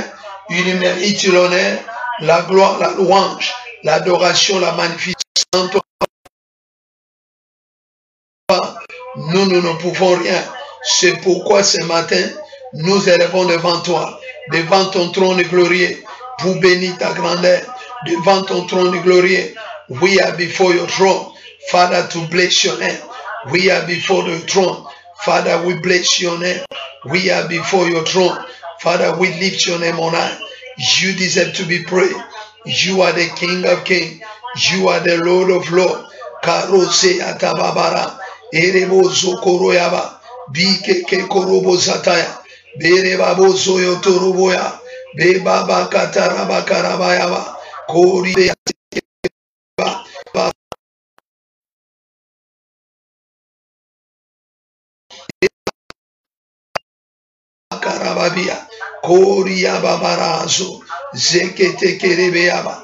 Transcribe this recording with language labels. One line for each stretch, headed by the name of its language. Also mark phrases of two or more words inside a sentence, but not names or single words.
French: Il mérite l'honneur, la gloire, la louange, l'adoration, la magnificence. Nous ne pouvons rien. C'est pourquoi ce matin, nous élevons devant toi, devant ton trône glorieux, pour bénir ta grandeur, devant ton trône glorieux.
English: We are before your throne, Father, to bless your name. We are before the throne, Father, we bless your name. We are before your throne, Father, we lift your name on high. You deserve to be praised. You are the King of Kings. You are the Lord of Lords. Karose atababara, erebo zokoroyaba, bike ke korobo zataya, bereba bozo yotoroboya, Be baba kataraba karabayaba. Kori be karababia. Koria babarazo. Zekete kerebeaba.